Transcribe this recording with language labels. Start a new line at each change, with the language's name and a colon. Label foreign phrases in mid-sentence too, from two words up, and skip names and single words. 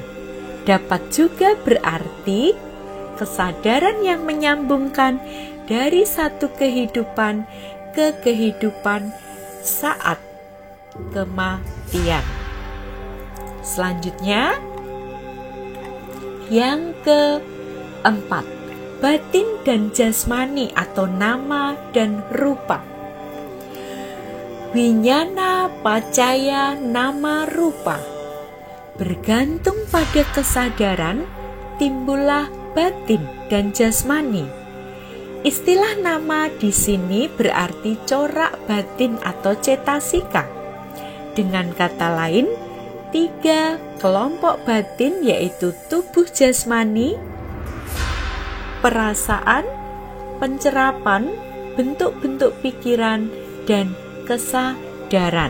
Indonesian: Dapat juga berarti kesadaran yang menyambungkan dari satu kehidupan ke kehidupan saat kematian. Selanjutnya, yang keempat, batin dan jasmani atau nama dan rupa.
Pali: Winyana pacaya nama rupa.
Indonesian: Bergantung pada kesadaran, timbullah batin dan jasmani. Istilah nama di sini berarti corak batin atau cetasika. Dengan kata lain, 3 kelompok batin yaitu tubuh jasmani, perasaan, pencerapan, bentuk-bentuk pikiran, dan kesadaran.